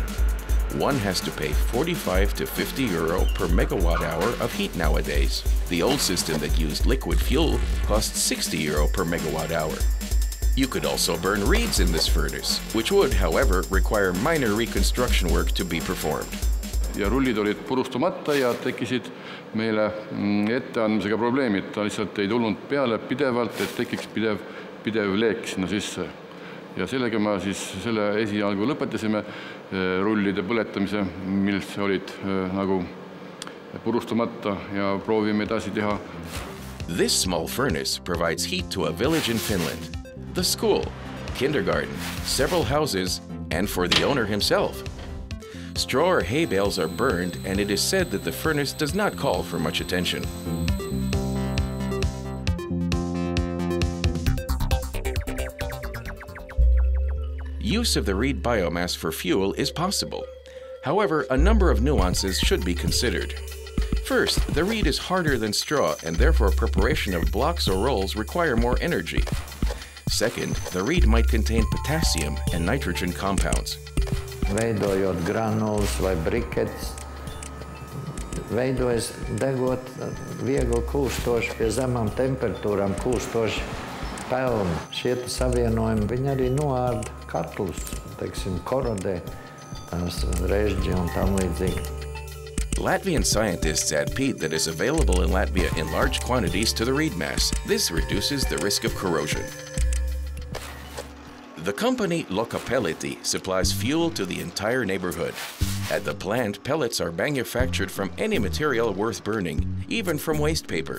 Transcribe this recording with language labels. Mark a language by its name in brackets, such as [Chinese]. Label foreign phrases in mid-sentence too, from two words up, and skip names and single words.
[English] One has to pay 45 to 50 euro per megawatt hour of heat nowadays. The old system that used liquid fuel cost 60 euro per megawatt hour. You could also burn reeds in this furnace, which would, however, require minor reconstruction work to be performed. [Estonian] Ja rullid olid purustamata ja tekkisid meile etteandmisega probleemid. Ta lihtsalt ei tulnud peale pidevalt, et tekiks pidev leek sinna sisse. Ja sellega me siis selle esialgu lõpetasime rullide põletamise, mis olid nagu purustamata ja proovime edasi teha. [English] This small furnace provides heat to a village in Finland, the school, kindergarten, several houses, and for the owner himself. Straw or hay bales are burned, and it is said that the furnace does not call for much attention. Use of the reed biomass for fuel is possible. However, a number of nuances should be considered. First, the reed is harder than straw, and therefore preparation of blocks or rolls require more energy. Second, the reed might contain potassium and nitrogen compounds. [Latvian] veidojot granulas vai briketes. Veidojas degot viegli kūstoši, pie zemām temperatūrām kūstoši pelni. Šie savienojumi, viņi arī noārda katlus, teiksim, korodē, tās režģi un tam līdzīgi. [English] Latvian scientists add peat that is available in Latvia in large quantities to the reed mass. This reduces the risk of corrosion. The company Lokapelleti supplies fuel to the entire neighborhood. At the plant, pellets are manufactured from any material worth burning, even from waste paper.